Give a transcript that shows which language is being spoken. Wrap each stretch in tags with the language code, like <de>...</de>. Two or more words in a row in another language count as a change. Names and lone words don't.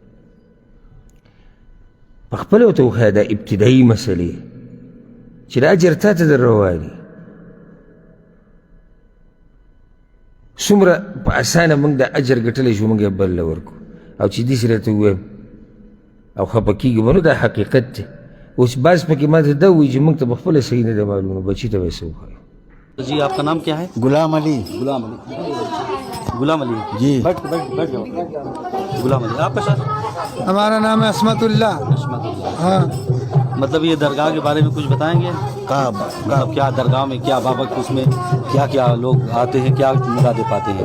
<ps>په خپله ورته وښایه دا ابتدایي مسلې چې دا اجر تا ته در رواني څومره په اسانه موږ دا اجر ګټلی شو موږ یې بل له ورکو او چې داسې راته ووایم او خفه کېږي به نو دا حقیقت دی. اوس بعض پکې ما ته دا وایي چې موږ ته په خپله صحیح نه دی معلوم نو بچي ته به یې څه وښایو.</ps> <ur>جی آپ کا نام کیا ہے؟ غلام علی. غلام علی. غلام علی جی. بیٹھ جاؤ. غلام علی آپ کا شاید ہمارا نام ہے عصمت اللہ. ہاں مطلب یہ درگاہ کے بارے میں کچھ بتائیں گے؟ مطلب کیا درگاہ میں کیا بابا اس میں کیا کیا لوگ آتے ہیں کیا مرادیں پاتے ہیں؟</ur>